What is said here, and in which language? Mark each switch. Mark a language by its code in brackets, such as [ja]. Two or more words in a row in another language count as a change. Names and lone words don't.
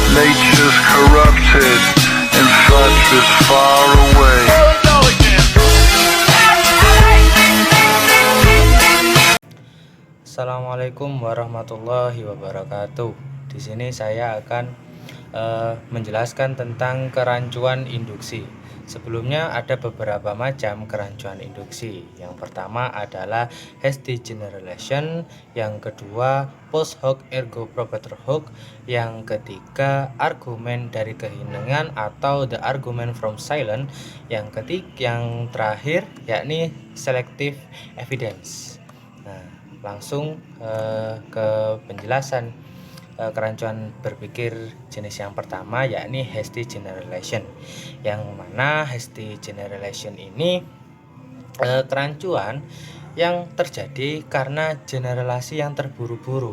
[en] Nature's corrupted and such is far away. [ar] السلام عليكم ورحمة الله وبركاته. [id] Di sini saya akan menjelaskan tentang kerancuan induksi. Sebelumnya ada beberapa macam kerancuan induksi. Yang pertama adalah [en] hasty generalization, [id] yang kedua [la] post hoc ergo propter hoc, [id] yang ketiga argumen dari keheningan atau [en] the argument from silence, [id] yang terakhir yakni [en] selective evidence. [id] Nah, langsung ke penjelasan kerancuan berpikir jenis yang pertama, yakni [en] hasty generalization. [id] Yang mana [en] hasty generalization [id] ini kerancuan yang terjadi karena generalisasi yang terburu-buru.